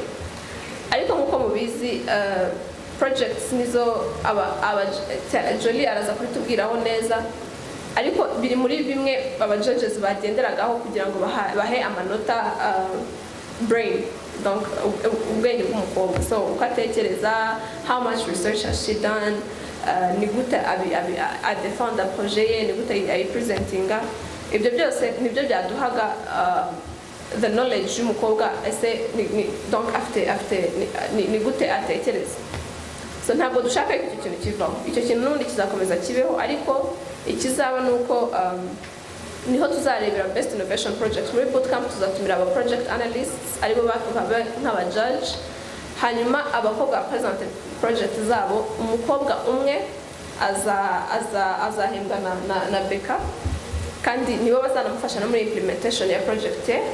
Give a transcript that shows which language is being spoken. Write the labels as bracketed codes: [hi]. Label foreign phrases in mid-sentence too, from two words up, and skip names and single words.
[rw] Ariko nkuko mubizi projects nizo Jolie araza kubitubwiraho neza, ariko biri muri bimwe aba judges bagenderagaho kugira ngo bahe amanota brain, donc ubwenge bw'umukobwa. [en] So ukatekereza how much research has she done, [rw] ni gute adefenda projet ye, ni gute ayipresentinga. Ibyo byose nibyo byaduhaga [en] the knowledge [rw] y'umukobwa ese donc afite ni gute atekereza. So ntabwo dushaka icyo kintu kivaho, icyo kintu n'ubundi kizakomeza kibeho, ariko ikizaba nuko niho tuzarebera [en] best innovation project. [rw] Muri bootcamp tuzatumira aba [en] project analysts [rw] aribo bakaba nk'aba judge, hanyuma abakobwa present project zabo, umukobwa umwe azahembwa na beka, kandi nibo bazanamufasha no muri implementation ya project ye.